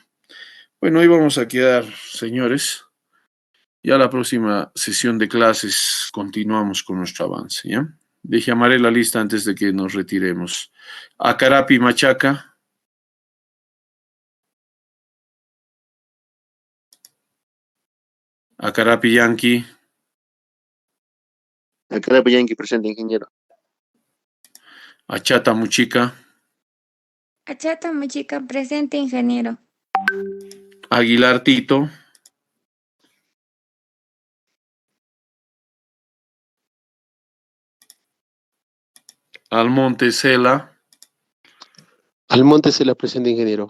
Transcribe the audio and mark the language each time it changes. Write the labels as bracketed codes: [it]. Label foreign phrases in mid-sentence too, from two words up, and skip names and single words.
[es] Bueno, hoy vamos a quedar, señores. Ya la próxima sesión de clases continuamos con nuestro avance, ¿ya? Llamaré la lista antes de que nos retiremos. Acarapi Machaca. Acarapi Yankee. Acarapi Yankee presente, ingeniero. Achata Muchica. Achata Muchica presente, ingeniero. Aguilar Tito. Almonte Cela. Almonte Cela presente, ingeniero.